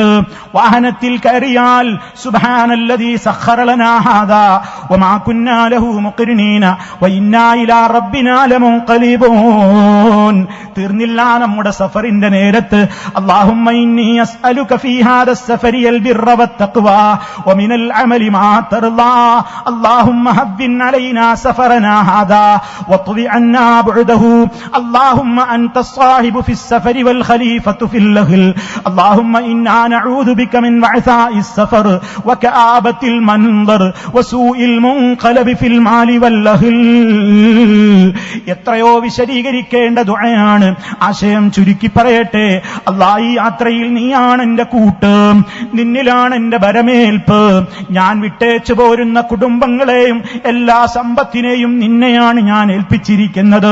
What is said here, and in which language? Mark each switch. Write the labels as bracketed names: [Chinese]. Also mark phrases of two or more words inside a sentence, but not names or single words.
[Malayalam] വാഹനത്തിൽ കയറിയാൽ [Arabic] سبحان الذي سخر لنا هذا وما كنا له مقرنين وإنا إلى ربنا لمنقلبون. [Malayalam] തീർന്നില്ല നമ്മുടെ സഫറിന്റെ നേരത്ത് [Arabic] اللهم إني أسألك في سفري هذا البر والتقوى ومن العمل ما ترضى اللهم هبن علينا سفرنا هذا واطوي عنا بعده اللهم أنت الصاحب في السفر والخليفة في الأهل اللهم إنا نعوذ بك من وعثاء السفر وكآبة المنظر وسوء المنقلب في المال والأهل. [Malayalam] എത്രയോ വിശദീകരിക്കേണ്ട ദുആയാണ്. ആശയം ചുരുക്കി പറയട്ടെ. അല്ലാഹ്, ഈ യാത്രയിൽ നീയാണ് എന്റെ കൂട്ട്, നിന്നിലാണ് എന്റെ ഭരമേൽപ്പ്. ഞാൻ വിട്ടേച്ചു പോരുന്ന കുടുംബങ്ങളെയും എല്ലാ സമ്പത്തിനെയും നിന്നെയാണ് ഞാൻ ഏൽപ്പിച്ചിരിക്കുന്നത്.